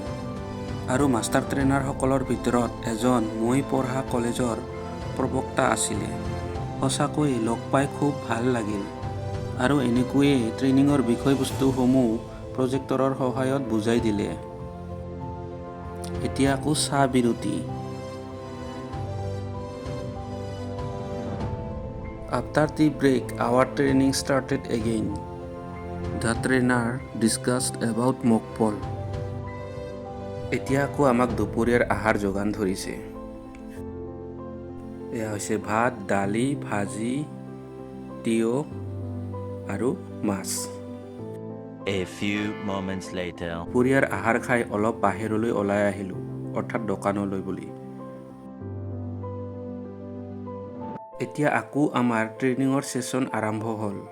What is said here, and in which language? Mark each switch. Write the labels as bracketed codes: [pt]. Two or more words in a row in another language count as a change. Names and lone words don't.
[as] আৰু [en] master trainers [as] ভিতৰত এজন মই পঢ়া কলেজৰ প্ৰবক্তা আছিলে। সঁচাকৈ লগ পাই খুব ভাল লাগিল। আৰু এনেকৈয়ে ট্ৰেইনিঙৰ বিষয়বস্তুসমূহ প্ৰজেক্টৰৰ সহায়ত বুজাই দিলে। এতিয়া আকৌ চাহ বিৰতি। [en] After the break, our training started again. The trainer discussed about mock poll. [as] এতিয়া আকৌ আমাক দুপৰীয়াৰ আহাৰ যোগান ধৰিছে। এয়া হৈছে ভাত, দালি, ভাজি, তিয়ঁহ আৰু মাছ। [en] A few moments later. [as] দুপৰীয়াৰ আহাৰ খাই অলপ বাহিৰলৈ ওলাই আহিলোঁ, অৰ্থাৎ দোকানলৈ বুলি। এতিয়া আকৌ আমাৰ ট্ৰেইনিঙৰ ছেছন আৰম্ভ হ'ল।